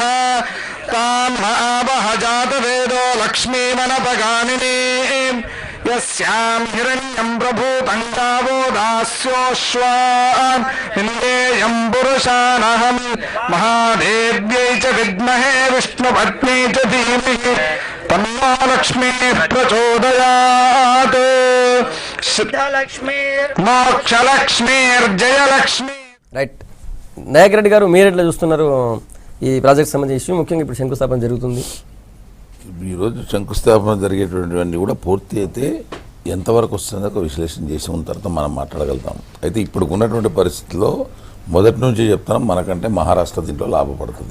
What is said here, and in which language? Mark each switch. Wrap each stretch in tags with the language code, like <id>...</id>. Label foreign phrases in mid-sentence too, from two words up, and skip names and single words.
<sa>तां महावः जातवेदो लक्ष्मीमनपगामिनीं यस्यां हिरण्यं प्रभूतं गावो दास्योश्वान् निन्देयं पुरुषानहं महादेव्यै च विद्महे विष्णुपत्न्यै च धीमहि तन्नो लक्ष्मीः प्रचोदयात् मोक्षलक्ष्मीर्जयलक्ष्मी.</sa> <te>రైట్. నాయక్ రెడ్డి గారు, మీరు ఎట్లా చూస్తున్నారు ఈ ప్రాజెక్ట్ సంబంధించిన ఇష్యూ? ముఖ్యంగా ఇప్పుడు శంకుస్థాపన జరుగుతుంది. ఈరోజు శంకుస్థాపన జరిగేటువంటివన్నీ కూడా పూర్తి అయితే ఎంతవరకు వస్తుందో ఒక విశ్లేషణ చేసి ఉన్న తర్వాత మనం మాట్లాడగలుగుతాం. అయితే ఇప్పుడు ఉన్నటువంటి పరిస్థితుల్లో మొదటి నుంచి చెప్తాం, మనకంటే మహారాష్ట్ర దీంట్లో లాభపడుతుంది.</te>